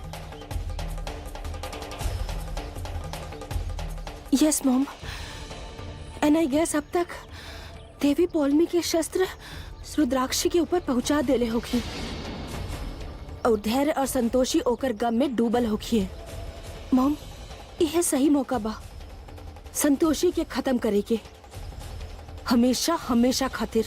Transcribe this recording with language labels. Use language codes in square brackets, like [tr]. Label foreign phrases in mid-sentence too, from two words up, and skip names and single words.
[en] Yes mom, and I guess [bho] अब तक देवी पौलमी के शस्त्र रुद्राक्षी के ऊपर पहुंचा देले होगी और धैर्य और संतोषी ओकर गम में डूबल होगी। मॉम, यह सही मौका बा संतोषी के खत्म करे के, हमेशा हमेशा खातिर।